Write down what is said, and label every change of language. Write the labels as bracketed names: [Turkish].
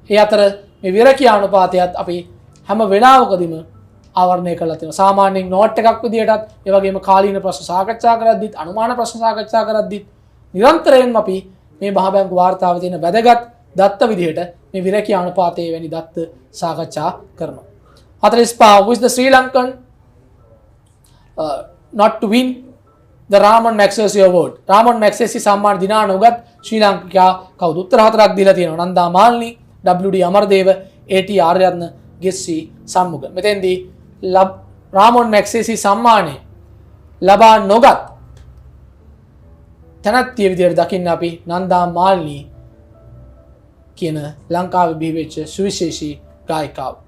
[Sinhala] ඒ අතර මේ විරකියා අනුපාතයත් අපි හැම වෙලාවකදීම ආවරණය කරලා තියෙනවා. සාමාන්‍යයෙන් නෝට් එකක් විදියටත්, ඒ වගේම කාලීන ප්‍රශ්න සාකච්ඡා කරද්දිත්, අනුමාන ප්‍රශ්න සාකච්ඡා කරද්දිත් නිරන්තරයෙන්ම අපි මේ මහා බැංකුව වාර්තාවේ තියෙන වැදගත් දත්ත විදිහට මේ විරකියා අනුපාතයේ වැනි දත්ත සාකච්ඡා කරනවා. [English] 45 who is the Sri Lankan not to win the Ramon Magsaysay award? [Sinhala] Ramon Magsaysay සම්මාන දිනා නොගත් ශ්‍රී ලාංකිකයා කවුද? උත්තර 4ක් දීලා තියෙනවා. නන්දා මාල්නි, WD අමරදේව, AT ආර්යරත්න, ගෙස්සි සම්මුඛ. මෙතෙන්දී Ramon Magsaysay සම්මානය ලබා නොගත් තැනැත්තිය විදියට දකින්න අපි නන්දා මාල්නි කියන ලංකාවේ බිහි වෙච්ච සුවිශේෂී ගායිකාව.